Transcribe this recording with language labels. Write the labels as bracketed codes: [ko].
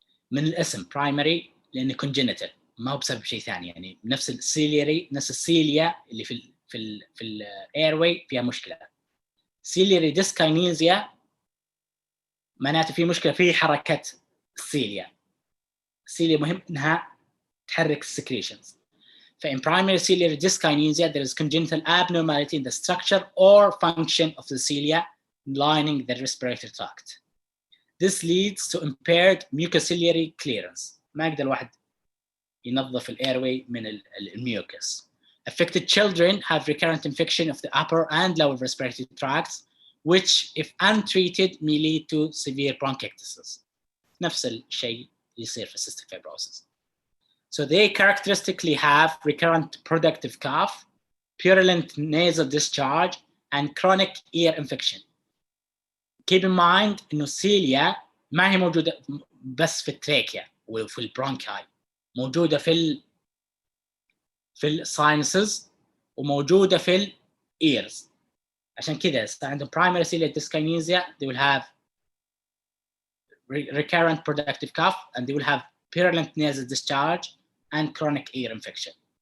[ar] من الاسم primary لأنه congenital ما هو بسبب شيء ثاني يعني نفس السيليري نفس السيليا اللي في الايرواي فيها مشكلة. ciliary dyskinesia معناته في مشكلة في حركة السيليا. السيليا مهم إنها تحرك السكريشنز. [en] In primary ciliary dyskinesia, there is congenital abnormality in the structure or function of the cilia lining the respiratory tract. This leads to impaired mucociliary clearance. [ar] ما يقدر الواحد ينظف الأيروي من الميوكس. [en] Affected children have recurrent infection of the upper and lower respiratory tracts, which, if untreated, may lead to severe bronchiectasis. [ar] نفس الشيء يصير في cystic fibrosis. [en] So they characteristically have recurrent productive cough, purulent nasal discharge, and chronic ear infection. Keep in mind [ar] إنه السيليا ما هي موجودة بس في التراكيا وفي البرونكاي، موجودة في الساينسز وموجودة في الإيرز. عشان كذا عندهم [en] primary ciliary dyskinesia they will have recurrent productive cough, and they will have purulent nasal discharge and chronic ear infection.